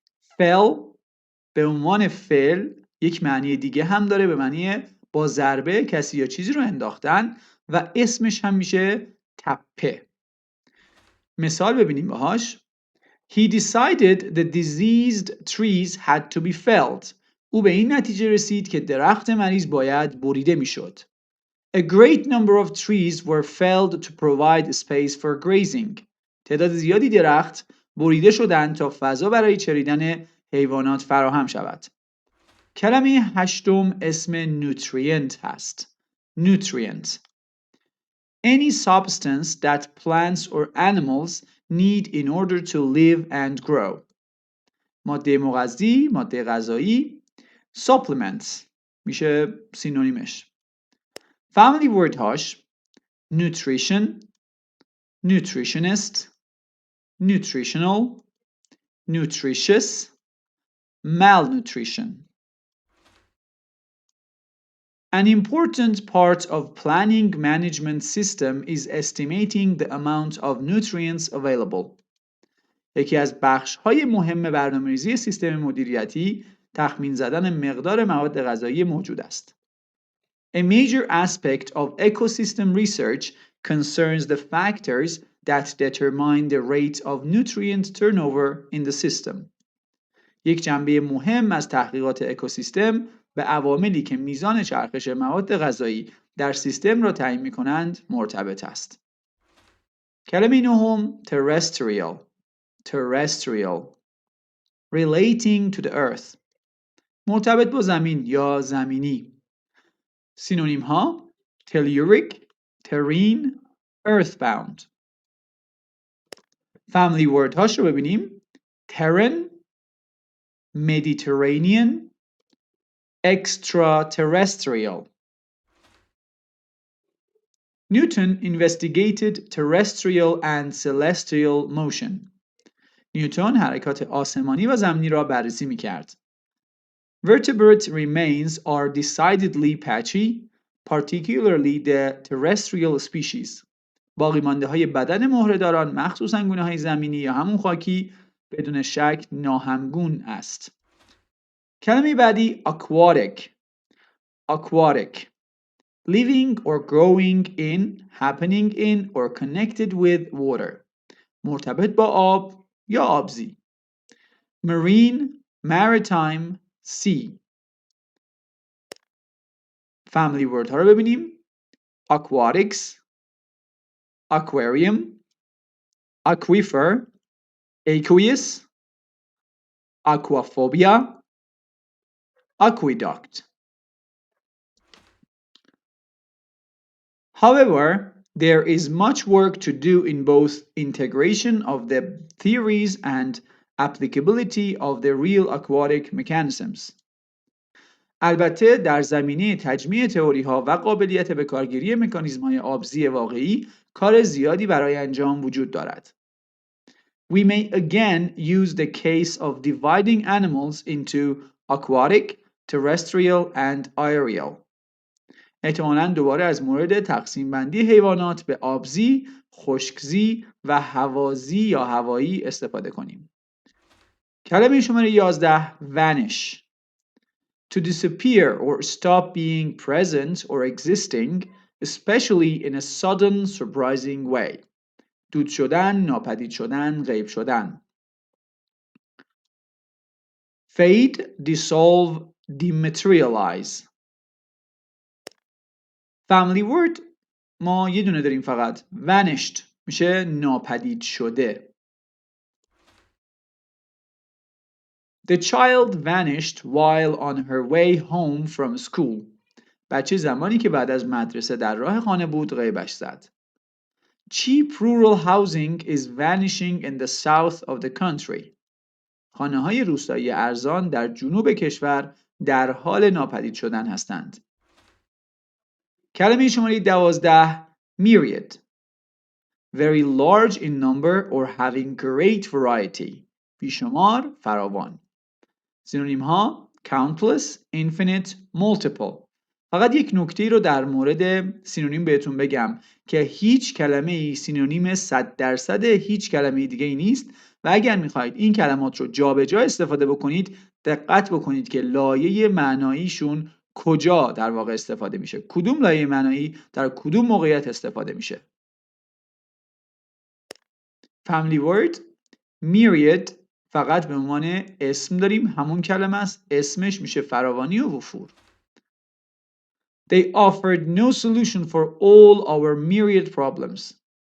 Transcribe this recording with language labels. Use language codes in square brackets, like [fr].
[fa] fell به عنوان فعل یک معنی دیگه هم داره، به معنی با ضربه کسی یا چیزی رو انداختن و اسمش هم میشه تپه. مثال ببینیم باهاش. [en] He decided the diseased trees had to be felled. [fa] او به این نتیجه رسید که درخت مریض باید بریده میشد. [en] A great number of trees were felled to provide space for grazing. [fa] تعداد زیادی درخت بریده شدند تا فضا برای چریدن حیوانات فراهم شود. کلمه هشتم اسم nutrient هست. [en] Nutrient. Any substance that plants or animals need in order to live and grow. [fa] ماده مغذی، ماده غذایی. Supplements میشه سینونیمش. [en] Family word [fa] هاش [en] nutrition, nutritionist, nutritional, nutritious, malnutrition. An important part of planning management system is estimating the amount of nutrients available. [fa] یکی از بخش‌های مهم برنامه‌ریزی سیستم مدیریتی تخمین زدن مقدار مواد غذایی موجود است. [en] A major aspect of ecosystem research concerns the factors that determine the rate of nutrient turnover in the system. [fa] یک جنبه مهم از تحقیقات اکوسیستم به عواملی که میزان چرخش مواد غذایی در سیستم را تعیین می‌کنند مرتبط است. کلمه نهم terrestrial. [en] Terrestrial. Relating to the earth. [fa] مرتبط با زمین یا زمینی. سینونیم ها [en] telluric, terrene, earthbound. Family word [fa] هاش رو ببینیم. [en] terran, Mediterranean, extraterrestrial. Newton investigated terrestrial and celestial motion. [fa] نیوتن حرکات آسمانی و زمینی را بررسی می‌کرد. [en] Vertebrate remains are decidedly patchy, particularly the terrestrial species. [fa] باقیمانده‌های بدن مهره‌داران مخصوصاً گونه‌های زمینی یا همون خاکی بدون شک ناهمگون است. کلمه بعدی aquatic. [en] Aquatic. Living or growing in, happening in or connected with water. [fa] مرتبط با آب یا آبزی. [en] Marine, maritime, sea. [fa] family word ها رو ببینیم. [en] aquatics, aquarium, aquifer, aqueous, aquaphobia, aqueduct. However, there is much work to do in both integration of the theories and applicability of the real aquatic mechanisms. [fa] البته در زمینه تجمیع تئوری ها و قابلیت به کارگیری مکانیزم های آبزی واقعی کار زیادی برای انجام وجود دارد. [en] We may again use the case of dividing animals into aquatic, terrestrial and aerial. [fa] احتمالاً دوباره از مورد تقسیم بندی حیوانات به آبزی، خشکزی و هوازی یا هوایی استفاده کنیم. کلمه شماره 11 vanish. [en] To disappear or stop being present or existing, especially in a sudden, surprising way. [fa] دود شدن، ناپدید شدن، غیب شدن. [en] Fade, dissolve, dematerialize. [fa] family word ما یه دونه داریم فقط. vanished میشه ناپدید شده. [en] The child vanished while on her way home from school. [fa] بچه زمانی که بعد از مدرسه در راه خانه بود غیبش زد. [en] Cheap rural housing is vanishing in the south of the country. [fa] خانه‌های روستایی ارزان در جنوب کشور در حال ناپدید شدن هستند. کلمه شماره 12 myriad. [en] Very large in number or having great variety. [fa] بیشمار، فراوان. سینونیم ها [en] countless, infinite, multiple. [fa] فقط یک نکته رو در مورد سینونیم بهتون بگم که هیچ کلمه‌ای سینونیم 100% هیچ کلمه دیگه ای نیست و اگر میخواید این کلمات رو جابجا استفاده بکنید دقت بکنید که لایه معناییشون کجا در واقع استفاده میشه. کدوم لایه معنایی در کدوم موقعیت استفاده میشه. family word myriad فقط به عنوان اسم داریم، همون کلمه است، اسمش میشه فراوانی و وفور. [en] They offered no solution for all our myriad problems.